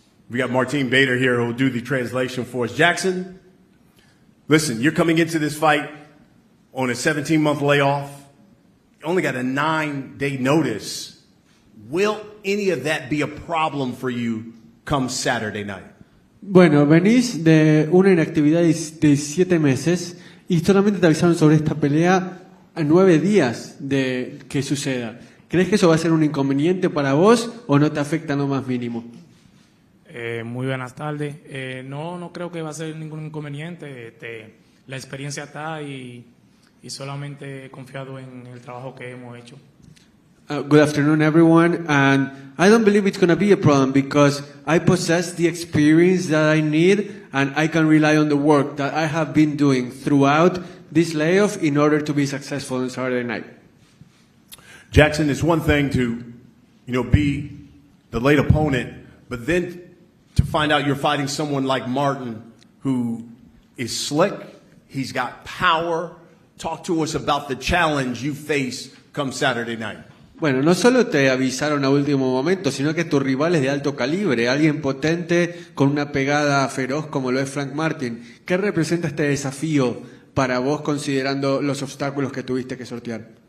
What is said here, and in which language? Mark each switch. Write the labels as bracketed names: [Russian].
[English] We got Martin Bader here who will do the translation for us. Jackson, listen, you're coming into this fight on a 17-month layoff. You only got a 9-day notice. Will any of that be a problem for you come Saturday night? [Spanish] Bueno, venís de una inactividad de 7 meses y solamente te avisaron sobre esta pelea a 9 días de que suceda. ¿Crees que eso va a ser un inconveniente para vos o no te afecta lo más mínimo? Muy buenas tardes. No creo que va a ser ningún inconveniente. La experiencia está y solamente he confiado en el trabajo que hemos hecho. [English] Good afternoon, everyone. And I don't believe it's going to be a problem because I possess the experience that I need and I can rely on the work that I have been doing throughout this layoff in order to be successful on Saturday night. Jackson, it's one thing to, be the late opponent, but then to find out you're fighting someone like Martin who is slick, he's got power. Talk to us about the challenge you face come Saturday night. [Spanish] Bueno, no solo te avisaron a último momento, sino que tu rival es de alto calibre, alguien potente con una pegada feroz como lo es Frank Martin. ¿Qué representa este desafío para vos considerando los obstáculos que tuviste que sortear?